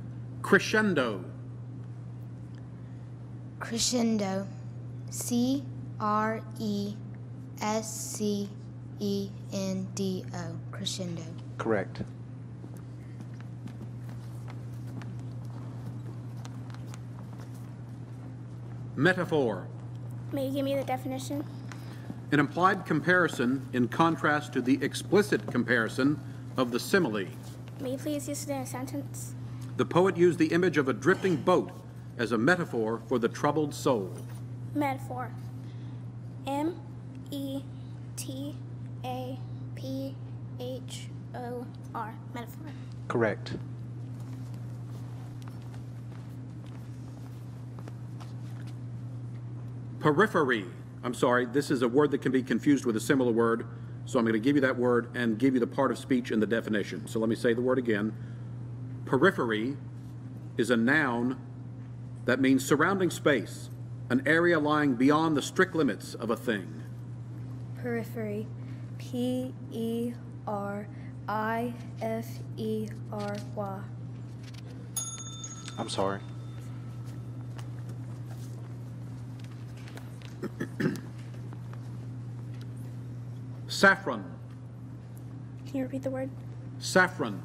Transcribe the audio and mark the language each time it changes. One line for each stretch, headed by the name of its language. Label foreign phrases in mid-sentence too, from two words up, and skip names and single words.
English: Crescendo. Crescendo. C-R-E-S-C-E-N-D-O. R-E-S-C-E-N-D-O. Crescendo. Correct. Metaphor. May you give me the definition? An implied comparison in contrast to the explicit comparison of the simile. May you please use it in a sentence? The poet used the image of a drifting boat as a metaphor for the troubled soul. Metaphor. M-E-T-A-P-H-O-R. Metaphor. Correct. Periphery. I'm sorry, this is a word that can be confused with a similar word, so I'm going to give you that word and give you the part of speech in the definition. So let me say the word again. Periphery is a noun that means surrounding space, an area lying beyond the strict limits of a thing. Periphery. P-E-R-I-F-E-R-Y. I'm sorry. Saffron. Can you repeat the word? Saffron.